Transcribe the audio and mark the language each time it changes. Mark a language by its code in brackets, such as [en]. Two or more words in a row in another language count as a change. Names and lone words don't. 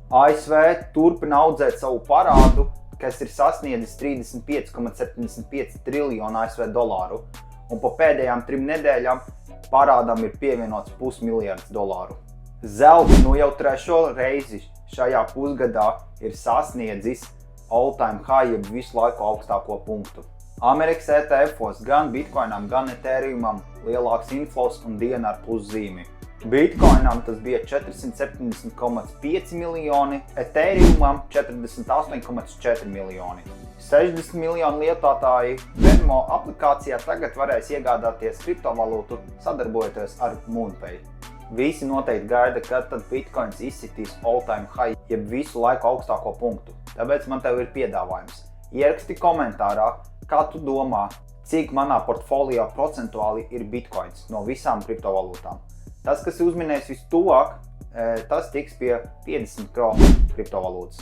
[lv] ASV turpina audzēt savu parādu, kas ir sasniedzis 35,75 triljonu ASV dolāru, un po pēdējām 3 nedēļām parādam ir pievienots $500 miljardi. Zelts jau 3. reizi šajā pusgadā ir sasniedzis [en] all-time high, [lv] jeb visu laiku augstāko punktu. Amerikas ETF-os gan Bitcoinam, gan Ethereumam lielāks inflows un diena ar pluszīmi. Bitcoinam tas bija 470,5 miljoni, Ethereumam 48,4 miljoni. 60 miljonu lietotāji Venmo aplikācijā tagad varēs iegādāties kriptovalūtu sadarbojoties ar MoonPay. Visi noteikti gaida, kad tad Bitcoins izsitīs [en] all-time high, [lv] jeb visu laiku augstāko punktu. Tāpēc man tev ir piedāvājums. Ieraksti komentārā, kā tu domā, cik manā portfolio procentuāli ir Bitcoins no visām kriptovalūtām. Tas, kas uzminēs vistuvāk, tas tiks pie 50 kronu kriptovalūtas.